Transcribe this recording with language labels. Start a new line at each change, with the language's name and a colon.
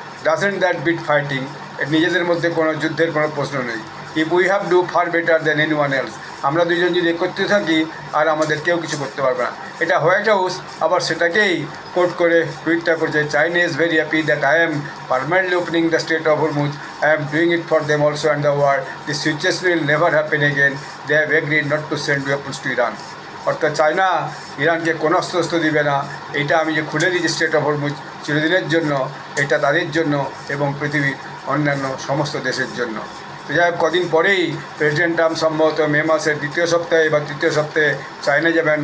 English: doesn't that beat fighting,
Bangla: নিজেদের মধ্যে কোনো যুদ্ধের কোনো প্রশ্ন নেই।
English: if we have do far better than anyone else,
Bangla: আমরা দুজন যদি করতে থাকি আর আমাদের কেউ কিছু করতে পারবে না। এটা হোয়াইট হাউস আবার সেটাকেই কোট করে টুইটটা করছে,
English: China is very happy that I am permanently opening the strait of Hormuz. I am doing it for them also and the world. This situation will never happen again. They have agreed not to send weapons to Iran.
Bangla: অর্থাৎ China ইরানকে কোনো অস্ত্র দিবে না। এটা আমি যে খুলে দিয়েছি স্ট্রেট অফ হরমুজ চিরদিনের জন্য, এটা তাদের জন্য এবং পৃথিবীর অন্যান্য সমস্ত দেশের জন্য। তো যাই হোক, কদিন পরেই প্রেসিডেন্ট ট্রাম্প সম্ভবত মে মাসের দ্বিতীয় সপ্তাহে বা তৃতীয় সপ্তাহে চায়না যাবেন।